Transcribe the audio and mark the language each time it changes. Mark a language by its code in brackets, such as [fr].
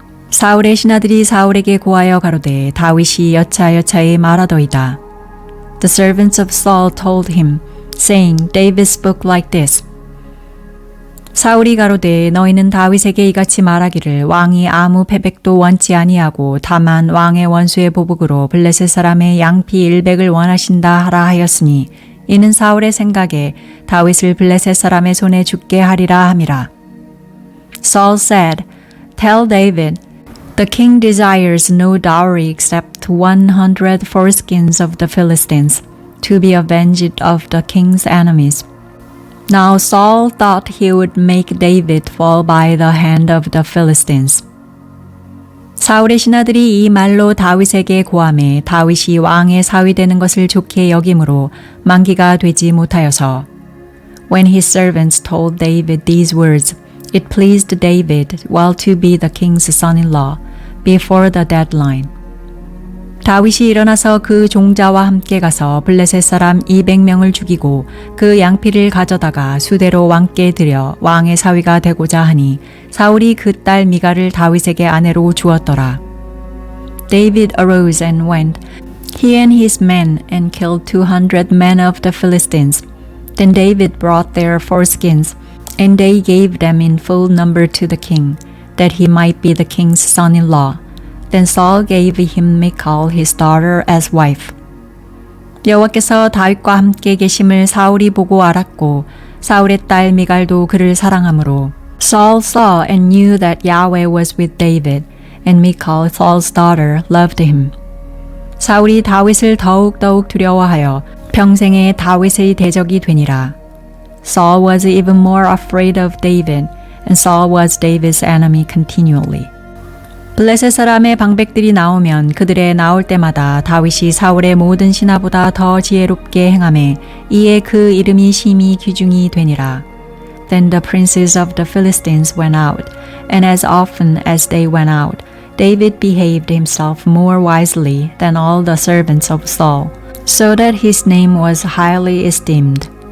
[ko] 사울의 신하들이 사울에게 고하여 가로되 다윗이 여차여차히 말하더이다. [en] The servants of Saul told him, saying, David spoke like this. [ko] 사울이 가로되 너희는 다윗에게 이같이 말하기를 왕이 아무 패백도 원치 아니하고 다만 왕의 원수의 보복으로 블레셋 사람의 양피 100을 원하신다 하라 하였으니 이는 사울의 생각에 다윗을 블레셋 사람의 손에 죽게 하리라 함이라. [en] Saul said, Tell David, The king desires no dowry except 100 foreskins of the Philistines, to be avenged of the king's enemies. Now Saul thought he would make David fall by the hand of the Philistines. [ko] 사울의 신하들이 이 말로 다윗에게 고하매 다윗이 왕의 사위 되는 것을 좋게 여김으로 만기가 되지 못하여서 [en] When his servants told David these words, it pleased David well to be the king's son-in-law before the deadline. [ko] 다윗이 일어나서 그 종자와 함께 가서 블레셋 사람 200명을 죽이고 그 양피를 가져다가 수대로 왕께 드려 왕의 사위가 되고자 하니 사울이 그 딸 미갈을 다윗에게 아내로 주었더라. [en] David arose and went, he and his men, and killed 200 men of the Philistines. Then David brought their foreskins, and they gave them in full number to the king, that he might be the king's son-in-law. Then Saul gave him Michal his daughter as wife. [ko] 여호와께서 다윗과 함께 계심을 사울이 보고 알았고 사울의 딸 미갈도 그를 사랑하므로 [en] Saul saw and knew that Yahweh was with David, and Michal, Saul's daughter, loved him. [ko] 사울이 다윗을 더욱 두려워하여 평생에 다윗의 대적이 되니라. [en] Saul was even more afraid of David, and Saul was David's enemy continually. [ko] 블레셋 사람의 방백들이 나오면 그들의 나올 때마다 다윗이 사울의 모든 신하보다 더 지혜롭게 행하매 이에 그 이름이 심히 귀중히 되니라. [en] Then the princes of the Philistines went out, and as often as they went out, David behaved himself more wisely than all the servants of Saul, so that his name was highly esteemed.